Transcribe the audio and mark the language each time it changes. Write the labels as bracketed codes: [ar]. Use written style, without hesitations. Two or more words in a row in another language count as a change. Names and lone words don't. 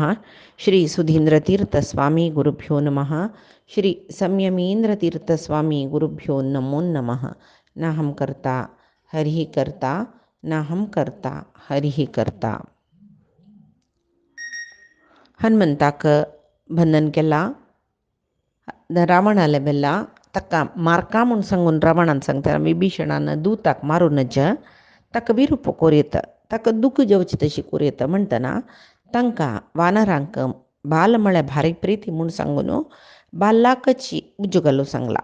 [sa] श्री सुधींद्रतीर्थस्वामी गुरुभ्यो नमः। श्री संयमेंद्रतीर्थस्वामी गुरुभ्यो नमो नमः। नाहं कर्ता हरिः कर्ता नाहं कर्ता हरिः कर्ता. [kok] हनुमंताक बंधन केला रावणाला बेल्ला ताका मारका म्हूण सांगून रावणान सांगता विभीषणान दूताक मारूनच ताका विरूप कोरयत ताका दुख जेवची तशी कोरयत म्हणटना तांकां वानरांक बाल म्हळ्यार भारी प्रिती म्हूण सांगून बाल्लाकची उज्जो घालूं सांगला.